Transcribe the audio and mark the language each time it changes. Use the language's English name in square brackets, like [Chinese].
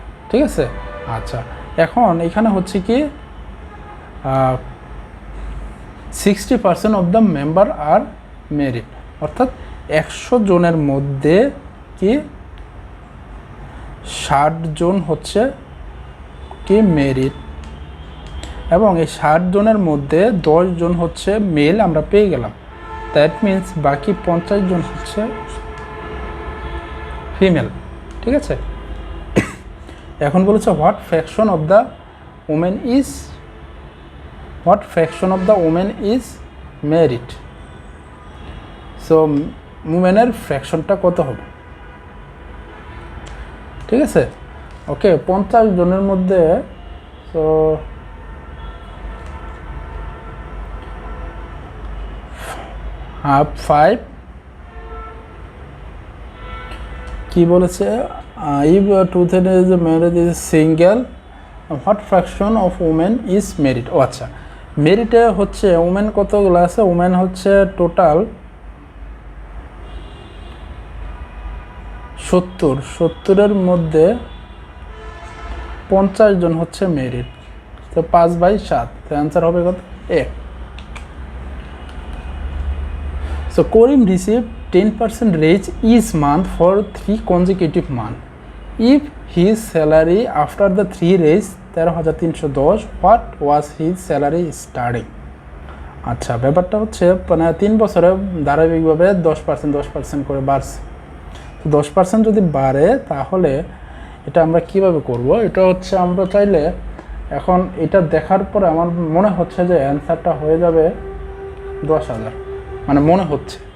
[Bangla] ঠিক আছে, আচ্ছা, এখন এখানে হচ্ছে কি 60% [English] of the member [Bangla] আর merit, অর্থাৎ 100 জনের মধ্যে কি 60 জন হচ্ছে কি মেরিট, এবং এই 60 জনের মধ্যে 10 জন হচ্ছে মেল আমরা পেয়ে গেলাম। [English] that means [Bangla] বাকি 50 জন হচ্ছে ফিমেল। ঠিক আছে, এখন বলেছে [English] What fraction of the women is what fraction of the women is married? [Bangla] So উমেনের ফ্র্যাকশনটা কত হবে? ঠিক আছে, ওকে 50 জনের মধ্যে সো 5 কি বলেছে, [English] if two-third is married is single, what fraction of women is married? [Bangla] ও আচ্ছা, মেরিটে হচ্ছে উমেন কতগুলো আছে, উমেন হচ্ছে টোটাল 70 মধ্যে 50 জন হচ্ছে মেরিট, তো 5/7, তো অ্যান্সার হবে কত? 1। [English] So Karim receive 10% raise each month for 3 consecutive months. If his salary after the 3 raise 13,310, what was his salary starting? [Bangla] আচ্ছা, ব্যাপারটা হচ্ছে মানে 3 বছরে ধারাবাহিকভাবে 10% করে বাড়ছে। তো 10% যদি বাড়ে তাহলে এটা আমরা কিভাবে করব? এটা হচ্ছে আমরা চাইলে এখন এটা দেখার পরে আমার মনে হচ্ছে যে অ্যান্সারটা হয়ে যাবে 10,000, মানে মনে হচ্ছে।